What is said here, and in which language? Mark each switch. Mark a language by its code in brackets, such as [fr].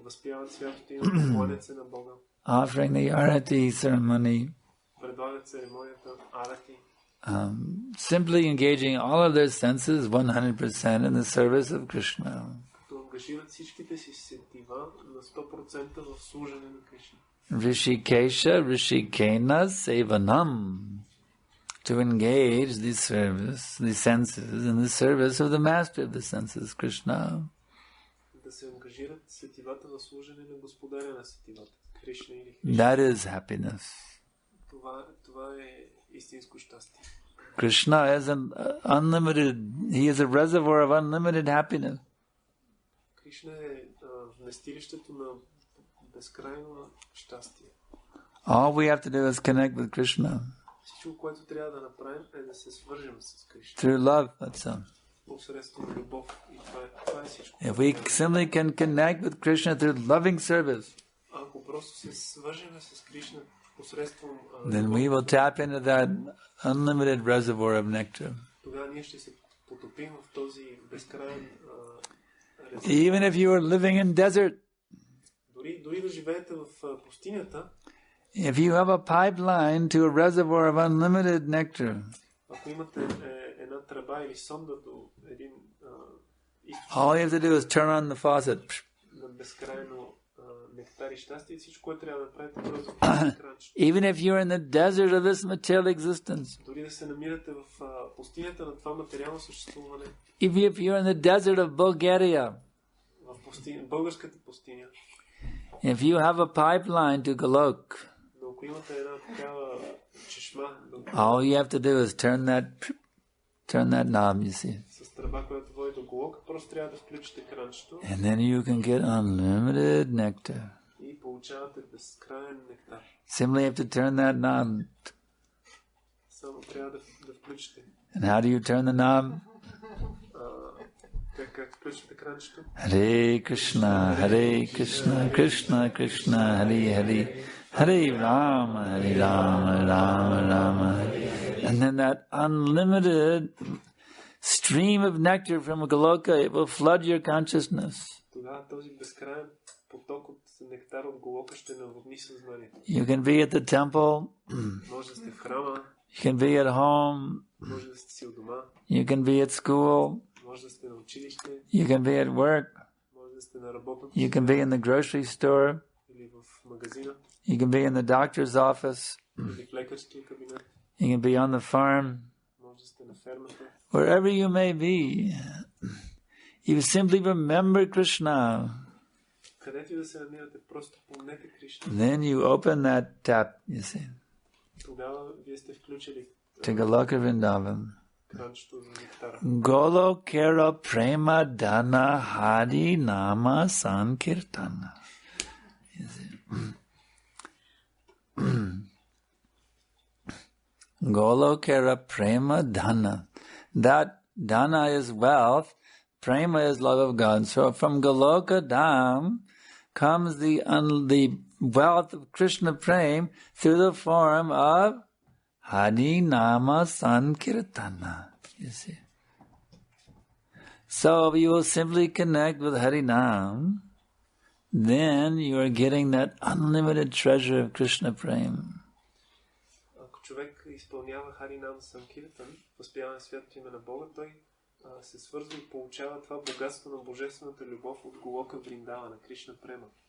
[bg] осветяват святото име, кланят се на Бога. [en] Offering the arati ceremony. [bg] Предлагат церемонията арати. [en] Simply engaging all of their senses 100% in the service of Krishna. [bg] Като ангажират всичките си сетива на 100% в служене на Кришна. [sa] Rishikesha Rishikena Sevanam. [en] To engage the senses in the service of the master of the senses, Krishna. [bg] Да се ангажират сетивата в служене на господаря на сетивата, Кришна или Кришна. [en] That is happiness. [bg] Това е истинско щастие. [en] Krishna is an unlimited, he is a reservoir of unlimited happiness. [bg] Кришна е вместилището на безкрайно щастие. [en] All we have to do is connect with Krishna. [bg] Всичко, което трябва да направим, е да се свържем с Кришна. [en] Through love, that's all. [bg] Посредством любов. И това е всичко. [en] If we simply can connect with Krishna through loving service, [bg] ако просто се свържем с Кришна посредством [en] then we will tap into that unlimited reservoir of nectar. [bg] Тогава ние ще се потопим в този безкрайен резервоар. [en] Even if you are living in desert, [bg] дори да живеете в пустинята, [en] if you have a pipeline to a reservoir of unlimited nectar, [bg] ако имате една тръба или сонда до един източник, [en] all you have to do is turn on the faucet. [bg] на безкрайно нектар и щастие, всичко, което трябва да направите, просто включите кранчето. [en] Even if you're in the desert of this material existence, [bg] дори да се намирате в пустинята на това материално съществуване, [en] if you're in the desert of Bulgaria, [bg] в българската пустиня, [en] if you have a pipeline to Golok, [bg] но ако имате една такава чешма, [en] all you have to do is turn that knob, you see. [bg] с тръба, която води до Голока, просто трябва да включите кранчето. [en] And then you can get unlimited nectar. [bg] И получавате безкрайен нектар. [en] Simply have to turn that knob. [bg] Само трябва да включите. [en] And how do you turn the knob? [bg] Как включите кранчето? [sa] Hare Krishna, Hare Krishna, Krishna Krishna, Hare Hare, Hare Rama, Hare Rama, Rama Rama, Hare. [en] And then that unlimited stream of nectar from Goloka, it will flood your consciousness. [bg] Тогава този безкрайен поток от нектар от Голока ще наводни съзнанието. [en] You can be at the temple. [bg] Може да сте в храма. [en] You can be at home. [bg] Може да сте си у дома. [en] You can be at school. [bg] Може да сте на училище. [en] You can be at work. [bg] Може да сте на работното. [en] You can be in the grocery store. [bg] Или в магазина. [en] You can be in the doctor's office. [bg] Или в лекарския кабинет. [en] You can be on the farm. [bg] Може да сте на фермата. [en] Wherever you may be, you simply remember Krishna. [bg] Където и да се намирате, просто помнете Кришна. [en] Then you open that tap, you see, [bg] Тогава вие сте включили [en] to Goloka Vrindavan. [bg] кранчето за нектара. [bn] Golokera prema dana hari nama sankirtana. [en] You see. [bn] Golokera prema dana. [en] That dana is wealth, prema is love of God. So from Goloka Dham comes the wealth of Krishna Prem through the form of Hari Nama Sankirtana. You see. So if you will simply connect with Hari Nam, then you are getting that unlimited treasure of Krishna Prem. [bg] Ако човек изпълнява Харинам Санкиртан, възпяване святото име на Бога, той се свързва и получава това богатство на божествената любов от Голока Вриндава, на Кришна Према.